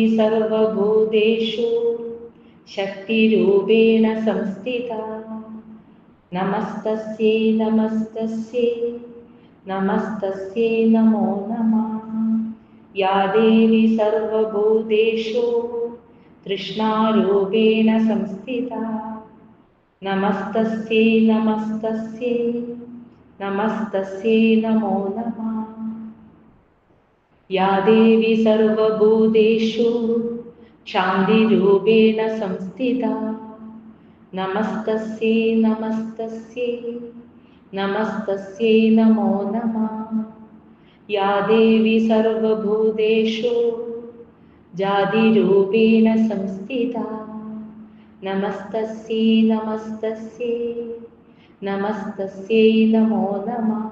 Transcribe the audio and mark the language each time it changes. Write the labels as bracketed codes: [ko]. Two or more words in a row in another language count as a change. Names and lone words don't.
[sa] सर्वभूतेषु शक्तिरूपेण संस्थिता नमस्तस्यै नमस्तस्यै नमस्तस्यै नमो नमः या देवि सर्वभूतेषु तृष्णारूपेण संस्थिता नमस्तस्यै नमस्तस्यै नमस्तस्यै नमो नमः या देवि सर्वभूतेषु शान्तिरूपेण संस्थिता नमस्तस्यै नमस्तस्यै नमस्तस्यै नमो नमः या देवी सर्वभूतेषु जातिरूपेण संस्थिता नमस्तस्यै नमस्तस्यै नमस्तस्यै नमो नमः।